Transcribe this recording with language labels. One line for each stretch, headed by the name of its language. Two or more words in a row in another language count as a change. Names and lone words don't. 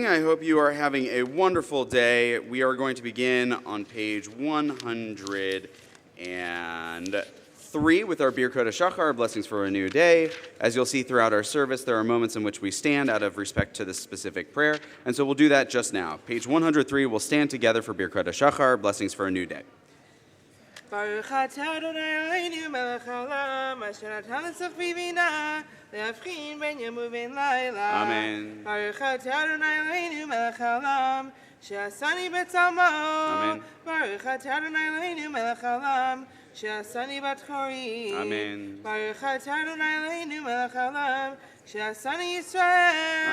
English: I hope you are having a wonderful day. We are going to begin on page 103 with our Birkot HaShachar, blessings for a new day. As you'll see throughout our service, there are moments in which we stand out of respect to this specific prayer, and so we'll do that just now. Page 103, we'll stand together for Birkot HaShachar, blessings for a new day.
Hebrew: ברוך אתה אדוני אלוהינו מלך העולם, אשר נתן לצח בבינה, להבחין בין יום ובין לילה. Amen. ברוך אתה אדוני אלוהינו מלך העולם, שעשני בצלמו. Amen. ברוך אתה אדוני אלוהינו מלך העולם, שעשני בת חורי. Amen. ברוך אתה אדוני אלוהינו מלך העולם, שעשני ישראל.